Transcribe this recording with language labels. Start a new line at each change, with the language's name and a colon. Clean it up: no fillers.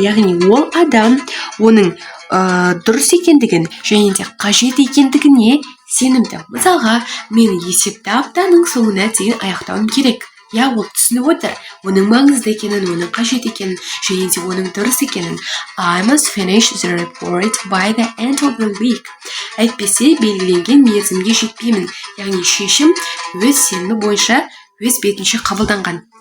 Kazakh: Яғни ол адам оның дұрыс екендігін және де қажет екендігіне сенімді. Мысалға, мен есепті аптаның соңына дейін аяқтауым керек. Я, ол түсініп отыр. Оның маңызды екенін, оның қажет екенін, және де оның дұрыс екенін.
English: I must finish the report by the end of the week.
Kazakh: Әйтпесе, белгіленген мерзімге жетпеймін. Яғни шешім өз сенімі бойынша өз бетінше қабылданған.